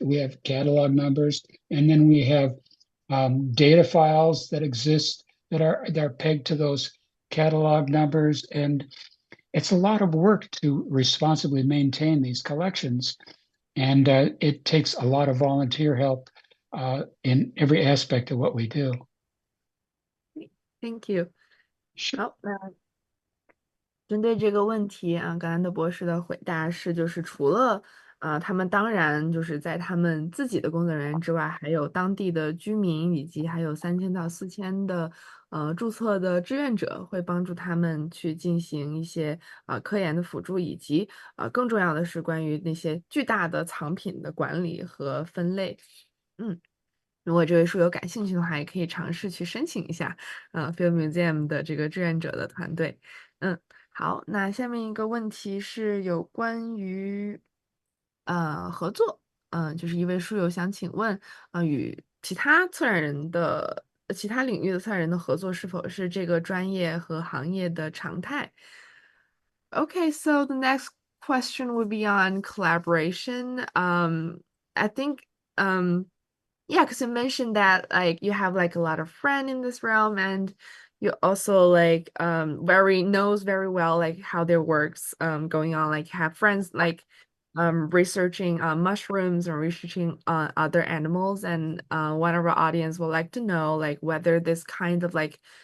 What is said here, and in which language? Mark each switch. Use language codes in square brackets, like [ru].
[en] We have catalog numbers, and then we have data files that exist that are pegged to those catalog numbers, and it's a lot of work to responsibly maintain these collections, and it takes a lot of volunteer help in every aspect of what we do. Thank you. [zh] 好，那针对这个问题啊，格兰德博士的回答是，就是除了他们当然就是在他们自己的工作人员之外，还有当地的居民，以及还有3000到4000的注册的志愿者，会帮助他们去进行一些科研的辅助，以及更重要的是关于那些巨大的藏品的管理和分类。如果这位书友感兴趣的话，也可以尝试去申请一下Field Museum 的这个志愿者的团队。好，那下面一个问题是有关于合作，就是一位书友想请问与其他策展人的其他领域的策展人的合作是否是这个专业和行业的常态？ [en] Okay, so the next question would be on collaboration. I think yeah, because you mentioned that like you have like a lot of friends in this realm, and you also like knows very well like how their works going on, like have friends like researching mushrooms or researching other animals, and one of our audience would like to know like whether this kind of like